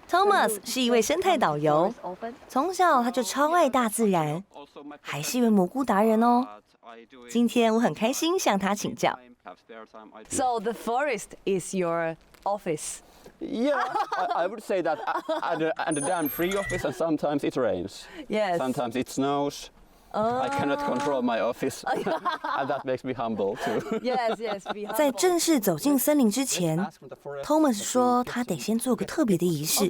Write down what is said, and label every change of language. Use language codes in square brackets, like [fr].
[zh] Thomas 是一位生态导游，从小他就超爱大自然，还是一位蘑菇达人哦。今天我很开心向他请教。 [en] So the forest is your office. Yeah, I would say that and a damn free office, and sometimes it rains. Yes. Sometimes it snows. I cannot control my office, and that makes me humble too. Yes, yes. [zh] 在正式走进森林之前 ，Thomas 说他得先做个特别的仪式。